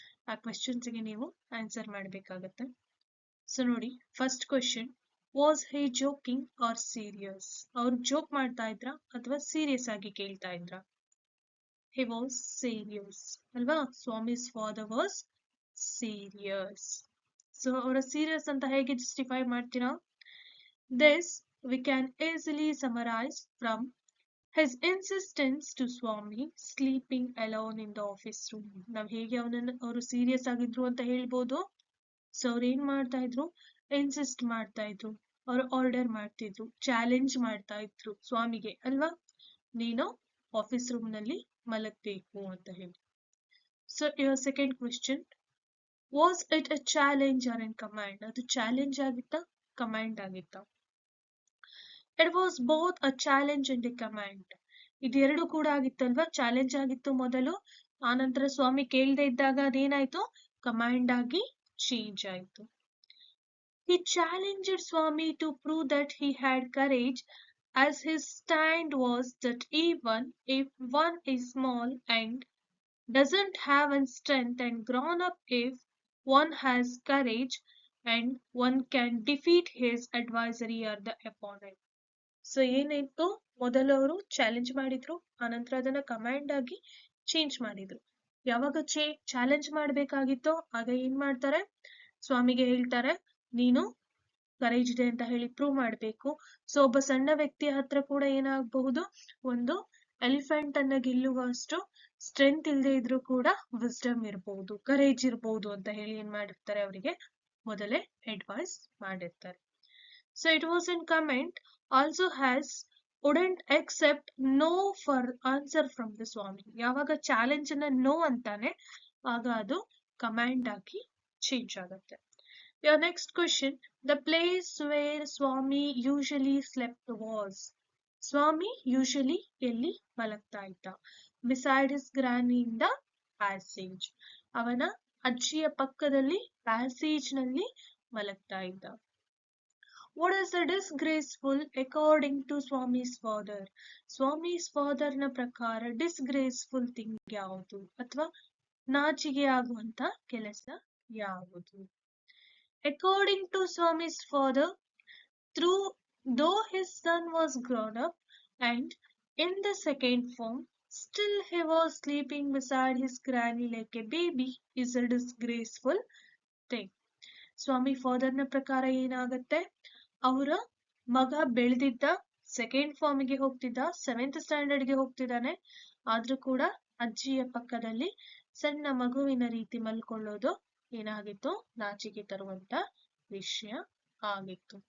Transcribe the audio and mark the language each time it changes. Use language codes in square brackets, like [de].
[kn] ಆ ಕ್ವಶನ್ಸ್ ಗೆ ನೀವು ಆನ್ಸರ್ ಮಾಡ್ಬೇಕಾಗತ್ತೆ. ಸೊ ನೋಡಿ, first question, [en] Was he joking or serious? [kn] ಅವ್ರು ಜೋಕ್ ಮಾಡ್ತಾ ಇದ್ರ ಅಥವಾ ಸೀರಿಯಸ್ ಆಗಿ ಕೇಳ್ತಾ ಇದ್ರ? [en] he was serious [kn] ಅಲ್ವಾ? [en] Swami's father was serious. [kn] So ಅವರ ಸೀರಿಯಸ್ ಅಂತ ಹೇಗೆ ಜಸ್ಟಿಫೈ ಮಾಡ್ತೀರಾ? [en] This we can easily summarize from his insistence to Swami sleeping alone in the office room. [kn] ನಾವ್ ಹೇಗೆ ಅವರು ಸೀರಿಯಸ್ ಆಗಿದ್ರು ಅಂತ ಹೇಳ್ಬೋದು. ಸೊ ಅವ್ರು ಏನ್ ಮಾಡ್ತಾ ಇದ್ರು? ಇನ್ಸಿಸ್ಟ್ ಮಾಡ್ತಾ ಇದ್ರು, ಅವ್ರು ಆರ್ಡರ್ ಮಾಡ್ತಿದ್ರು, ಚಾಲೆಂಜ್ ಮಾಡ್ತಾ ಇದ್ರು ಸ್ವಾಮಿಗೆ ಅಲ್ವಾ, ನೀನು ಆಫೀಸ್ ರೂಮ್ ನಲ್ಲಿ ಮಲಗಬೇಕು ಅಂತ ಹೇಳಿ. [en] So your second question, was it a challenge or in command? [kn] ಅದು ಚಾಲೆಂಜ್ ಆಗಿತ್ತಾ, ಕಮಾಂಡ್ ಆಗಿತ್ತಾ? [en] It was both a challenge and a command. [kn] ಇದೆರಡು ಕೂಡ ಆಗಿತ್ತಲ್ವಾ? ಚಾಲೆಂಜ್ ಆಗಿತ್ತು ಮೊದಲು, ಆನಂತರ ಸ್ವಾಮಿ ಕೇಳದೆ ಇದ್ದಾಗ ಅದೇನಾಯ್ತು? ಕಮಾಂಡ್ ಆಗಿ ಚೇಂಜ್ ಆಯ್ತು. [en] He challenged Swami to prove that he had courage, as his stand was that even if one is small and doesn't have any strength and grown up, if one has courage and one can defeat his adversary or the opponent. [kn] So ಏನಾಯ್ತು? ಮೊದಲು ಅವರು challenge ಮಾಡಿದ್ರು, ಆನಂತರ ಅದನ್ನ command ಆಗಿ change ಮಾಡಿದ್ರು. ಯಾವಾಗ challenge ಮಾಡ್ಬೇಕಾಗಿತ್ತೋ ಆಗ ಏನ್ ಮಾಡ್ತಾರೆ? ಸ್ವಾಮಿಗೆ ಹೇಳ್ತಾರೆ, ನೀನು ಕರೇಜ್ ಇದೆ ಅಂತ ಹೇಳಿ ಪ್ರೂವ್ ಮಾಡ್ಬೇಕು. ಸೊ ಒಬ್ಬ ಸಣ್ಣ ವ್ಯಕ್ತಿಯ ಹತ್ರ ಕೂಡ ಏನಾಗಬಹುದು, ಒಂದು ಎಲಿಫೆಂಟ್ ಅನ್ನ ಗೆಲ್ಲುವಷ್ಟು ಸ್ಟ್ರೆಂತ್ ಇಲ್ಲದೆ ಇದ್ರೂ ಕೂಡ ವಿಸ್ಡಮ್ ಇರಬಹುದು, ಕರೇಜ್ ಇರಬಹುದು ಅಂತ ಹೇಳಿ ಏನ್ ಮಾಡಿರ್ತಾರೆ, ಅವರಿಗೆ ಮೊದಲೇ ಅಡ್ವೈಸ್ ಮಾಡಿರ್ತಾರೆ. [en] So it was in comment also has wouldn't accept no for answer from the Swami. [kn] ಯಾವಾಗ ಚಾಲೆಂಜ್ ಅನ್ನ ನೋ ಅಂತಾನೆ ಆಗ ಅದು ಕಮಾಂಡ್ ಆಗಿ ಚೇಂಜ್ ಆಗುತ್ತೆ. [en] Your next question, the place where Swami usually slept was? [kn] Swami usually ಎಲ್ಲಿ ಮಲಗ್ತಾ ಇದ್ದ? [en] Beside his granny in the passage. [kn] ಅವನ ಅಜ್ಜಿಯ ಪಕ್ಕದಲ್ಲಿ ಪ್ಯಾಸೇಜ್ ನಲ್ಲಿ ಮಲಗ್ತಾ ಇದ್ದ. [en] What is the disgraceful according to Swami's father? [kn] Swami's father ನ ಪ್ರಕಾರ disgraceful thing ಯಾವುದು ಅಥವಾ ನಾಚಿಕೆ ಆಗುವಂತ ಕೆಲಸ ಯಾವುದು? [en] According to Swami's father, though his son was grown up and in the second form, still he was sleeping beside his granny like a baby is a disgraceful thing. [kn] ಸ್ವಾಮಿ ಫಾದರ್ನ ಪ್ರಕಾರ ಏನಾಗತ್ತೆ, ಅವರ ಮಗ ಬೆಳೆದಿದ್ದ ಸೆಕೆಂಡ್ ಫಾರ್ಮಿಗೆ ಹೋಗ್ತಿದ್ದ, 7th ಸ್ಟ್ಯಾಂಡರ್ಡ್ಗೆ ಹೋಗ್ತಿದ್ದಾನೆ, ಆದ್ರೂ ಕೂಡ ಅಜ್ಜಿಯ ಪಕ್ಕದಲ್ಲಿ ಸಣ್ಣ ಮಗುವಿನ ರೀತಿ ಮಲ್ಕೊಳ್ಳೋದು ಏನಾಗಿತ್ತು, ನಾಚಿಕೆ ತರುವಂತ ವಿಷಯ ಆಗಿತ್ತು.